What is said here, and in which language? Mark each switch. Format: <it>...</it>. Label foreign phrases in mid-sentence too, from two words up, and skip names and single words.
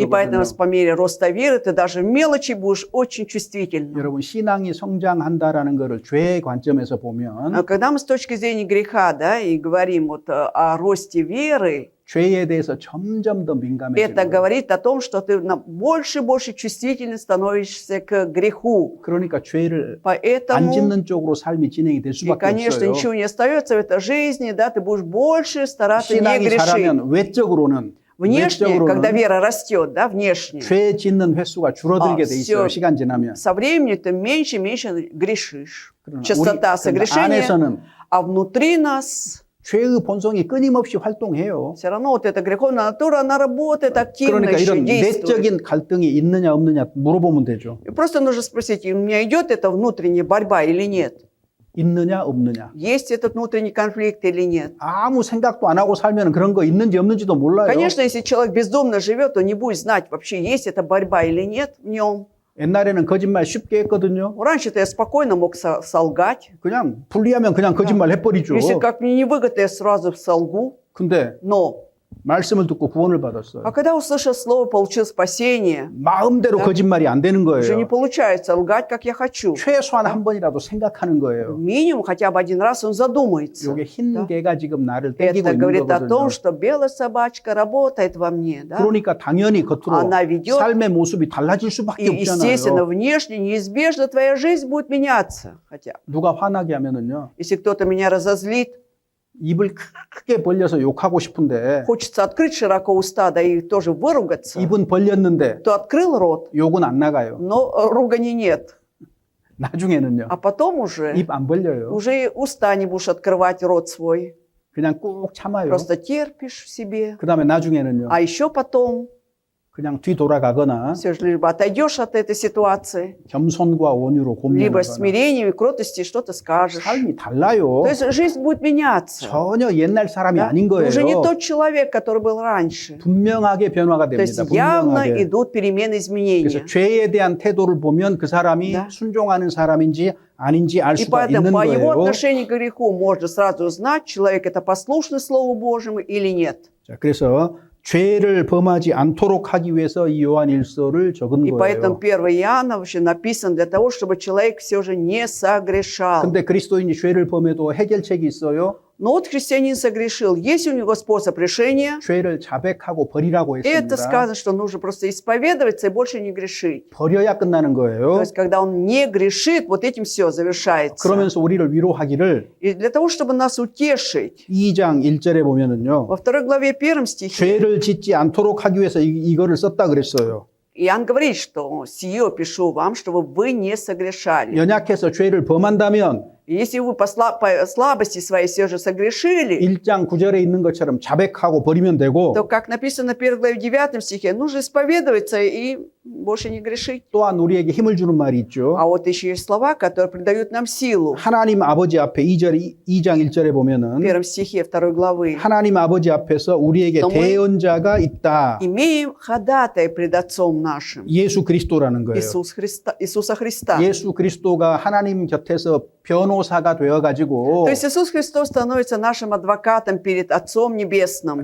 <ru>И поэтому</ru> <ko>거거든요.</ko> <ru>по мере роста веры ты даже в мелочи будешь очень чувствительным.</ru> <ko>여러분 신앙이 성장한다라는 것을 죄의 관점에서 보면</ko> <ru>А когда мы с точки зрения греха, да, и говорим вот о росте веры,</ru> <ko>죄에 대해서 점점 더</ko> <ru>это</ru> <ko>민감해지는 거예요.</ko> <ru>говорит о том, что ты больше и больше чувствительно становишься к греху.</ru> <ko>그러니까 죄를 안</ko> <ru>Поэтому,</ru> <ko>짓는 쪽으로 삶이 진행이 될</ko> <ru>и,</ru> <ko>수밖에</ko> <ru>конечно,</ru> <ko>없어요.</ko> <ru>ничего не остается в этой жизни, да, ты будешь больше стараться не</ru> <ko>신앙이</ko> <ru>грешить.</ru> <ko>자라면 외적으로는</ko> <ru>Внешне, когда вера растет, да, внешне,</ru> <ko>죄 짓는 횟수가 줄어들게 돼 있어요.</ko> <ru>всё.</ru> <ko>시간 지나면.</ko> <ru>со временем ты меньше и меньше грешишь.</ru> <ko>그러나</ko> <ru>Частота</ru> <ko>우리</ko> <ru>согрешения,</ru> <ko>안에서는</ko> <ru>а внутри нас</ru> <ko>죄의 본성이 끊임없이 활동해요.</ko> <ru>все равно вот эта греховная натура, она работает активно,</ru> <ko>그러니까</ko> <ru>еще</ru> <ko>이런</ko> <ru>действует.</ru> <ko>내적인 갈등이 있느냐 없느냐 물어보면 되죠.</ko> <ru>И просто нужно спросить, у меня идет эта внутренняя борьба или нет?</ru> <ko>있느냐 없느냐.</ko> <ru>Есть этот внутренний конфликт или нет?</ru> <ko>아무 생각도 안 하고 살면 그런 거 있는지 없는지도 몰라요.</ko> <ru>Конечно, если человек бездумно живет, то не будет знать, вообще есть эта борьба или нет в нем.</ru> <ko>옛날에는 거짓말 쉽게 했거든요.</ko> <ru>Раньше-то я спокойно мог солгать.</ru> <ko>그냥 불리하면 그냥 거짓말 해버리죠.</ko> <ru>Если как мне невыгодно, я сразу солгу.</ru> <ko>근데</ko> <ru>Но,</ru> <ko>말씀을 듣고 구원을 받았어요.</ko> <ru>а когда услышал слово, получил спасение,</ru> <ko>마음대로 거짓말이 안 되는</ko> <ru>уже не</ru> <ko>거예요.</ko> <ru>получается лгать, как я хочу.</ru> <ko>최소한 한 번이라도 생각하는 거예요.</ko> <ru>Минимум, хотя бы один раз он задумается.</ru> <ko>이게 흰 개가 지금 나를</ko> <ru>Это</ru> <ko>땡기고 있는</ko> <ru>говорит о</ru> <ko>거거든요.</ko> <ru>том, что белая собачка работает во мне. Да?</ru> <ko>그러니까 당연히 겉으로</ko> <ru>она ведет,</ru> <ko>삶의 모습이 달라질 수밖에</ko> <ru>и, естественно,</ru> <ko>없잖아요.</ko> <ru>внешне, неизбежно твоя жизнь будет меняться. Хотя,</ru> <ko>누가 화나게 하면은요,</ko> <ru>если кто-то меня разозлит,</ru> <ko>입을 크게 벌려서 욕하고 싶은데</ko> <ru>хочется открыть широко уста, да и тоже выругаться,</ru> <ko>입은 벌렸는데</ko> <ru>то открыл рот,</ru> <ko>욕은 안 나가요.</ko> <ru>но ругани нет.</ru> <ko>나중에는요,</ko> <ru>А потом уже,</ru> <ko>입 안 벌려요.</ko> <ru>уже и уста не будешь открывать рот свой.</ru> <ko>그냥 꾹 참아요.</ko> <ru>Просто терпишь в себе.</ru> <ko>그 다음에 나중에는요,</ko> <ru>А еще потом,</ru> <ko>그냥 뒤돌아가거나</ko> <ru>все же либо отойдешь от этой ситуации,</ru> <ko>겸손과 온유로</ko> <ru>либо</ru> <ko>곤면하거나</ko> <ru>с смирением и кротостью что-то скажешь.</ru> <ko>삶이 달라요.</ko> <ru>То есть жизнь будет меняться.</ru> <ko>전혀 옛날 사람이</ko> <ru>Да?</ru> <ko>아닌</ko> <ru>Ты</ru> <ko>거예요.</ko> <ru>уже не тот человек, который был раньше.</ru> <ko>분명하게 변화가</ko> <ru>То есть</ru> <ko>됩니다.</ko> <ru>явно</ru> <ko>분명하게.</ko> <ru>идут перемены, изменения.</ru> <ko>그래서 죄에 대한 태도를 보면 그 사람이</ko> <ru>Да.</ru> <ko>순종하는 사람인지 아닌지 알</ko> <ru>И</ru> <ko>수가</ko> <ru>поэтому</ru> <ko>있는</ko> <ru>по его</ru> <ko>거예요.</ko> <ru>отношению к греху можно сразу узнать, человек это послушный Слову Божьему или нет.</ru> <ko>자, 그래서 죄를 범하지 않도록 하기 위해서 이 요한일서를 적은</ko> <ru>И поэтому</ru> <ko>거예요.</ko> <ru>1 Иоанна вообще написан для того, чтобы человек все же не согрешал.</ru> <ko>근데 그리스도인이 죄를 범해도 해결책이 있어요.</ko> <ru>Но вот христианин согрешил. Есть у него способ решения?</ru> <ko>죄를 자백하고 버리라고</ko> <ru>И это</ru> <ko>했습니다.</ko> <ru>сказано, что нужно просто исповедоваться и больше не грешить.</ru> <ko>버려야 끝나는</ko> <ru>То</ru> <ko>거예요.</ko> <ru>есть, когда он не грешит, вот этим все завершается.</ru> <ko>그러면서 우리를 위로하기를</ko> <ru>И для того, чтобы нас утешить,</ru> <ko>2장 1절에 보면은요.</ko> <ru>во 2 главе 1 стихе</ru> <ko>죄를 짓지 않도록 하기 위해서 이거를 썼다 그랬어요.</ko> <ru>Иоанн говорит, что «Сие пишу вам, чтобы вы не согрешали».</ru> <ko>연약해서 죄를 범한다면</ko> <ru>И если вы по слабости своей все же согрешили,</ru> <ko>1장 9절에 있는 것처럼 자백하고 버리면 되고</ko> <ru>то, как написано в 1 главе 9 стихе, нужно исповедоваться и больше не грешить.</ru> <ko>또한 우리에게 힘을 주는 말이 있죠.</ko> <ru>А вот еще есть слова, которые придают нам силу.</ru> <ko>하나님 아버지 앞에 2장 1절에</ko> <ru>В</ru> <ko>보면은</ko> <ru>первом стихе 2 главы.</ru> <ko>하나님 아버지 앞에서 우리에게 너무- 대언자가 있다.</ko> <ru>«Имеем ходатай пред Отцом нашим».</ru> <ko>예수 그리스도라는 거예요.</ko> <ru>Иисуса Христа.</ru> <ko>예수 그리스도가 하나님 곁에서 변호사가 되어가지고</ko> <ru>То есть Иисус Христос становится нашим адвокатом перед Отцом Небесным.</ru>